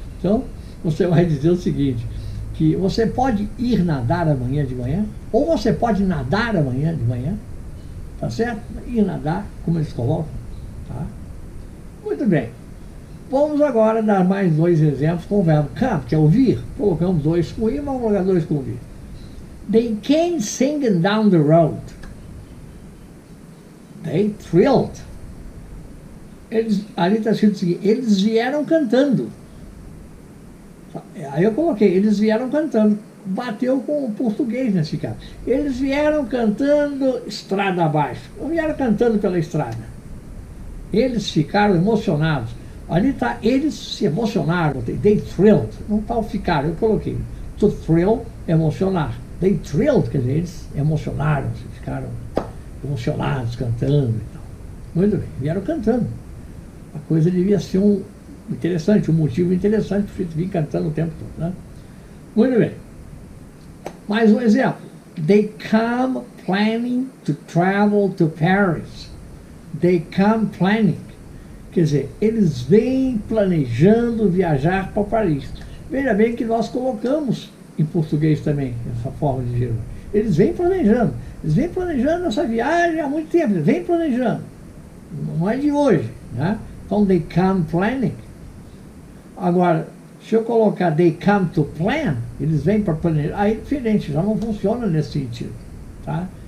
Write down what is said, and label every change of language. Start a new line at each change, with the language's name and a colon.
Portuguese: Então, você vai dizer o seguinte, que você pode ir nadar amanhã de manhã, ou você pode nadar amanhã de manhã, tá certo? Ir nadar, como eles colocam, tá? Muito bem. Vamos agora dar mais dois exemplos com o verbo come, que é ouvir. Colocamos dois com ir, vamos colocar dois com ouvir.
English: They came singing down the road. They thrilled.
Portuguese: Ali está escrito o seguinte, eles vieram cantando. Aí eu coloquei, eles vieram cantando. Bateu com o português nesse caso. Eles vieram cantando estrada abaixo. Não vieram cantando pela estrada. Eles ficaram emocionados. Ali está, eles se emocionaram.
English: They thrilled.
Portuguese: Não está o ficar, eu coloquei. To thrill, emocionar.
English: They thrilled,
Portuguese: quer dizer, eles emocionaram-se, ficaram emocionados, cantando e tal. Muito bem, vieram cantando. A coisa devia ser interessante, um motivo interessante para vir cantando o tempo todo, né? Muito bem. Mais um exemplo.
English: They come planning to travel to Paris. They come planning.
Portuguese: Quer dizer, eles vêm planejando viajar para Paris. Veja bem que nós colocamos em português também essa forma de gerúndio. Eles vêm planejando. Eles vêm planejando essa viagem há muito tempo. Eles vêm planejando. Não é de hoje, né? Então,
English: they come planning.
Portuguese: Agora, se eu colocar
English: they come to plan,
Portuguese: eles vêm para planejar, aí é diferente, já não funciona nesse sentido, tá?